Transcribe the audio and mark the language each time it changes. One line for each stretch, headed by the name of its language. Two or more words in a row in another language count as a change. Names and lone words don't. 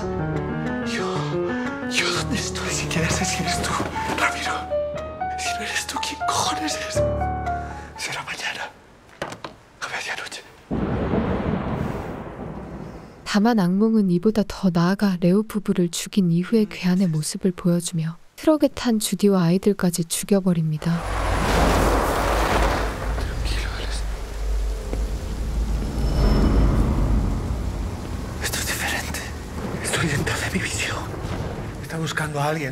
Spanish: Yo ¿dónde estoy? Ni siquiera sé si eres tú, Ramiro. Si no eres tú, ¿quién cojones es? Será mañana. A medianoche.
Korean: 다만 악몽은 이보다 더 나아가 레오 부부를 죽인 이후의 괴한의 모습을 보여주며 트럭에 탄 주디와 아이들까지 죽여버립니다.
Spanish: Tranquilo, Alex. Esto es diferente. Estoy dentro de mi visión. Está buscando a alguien.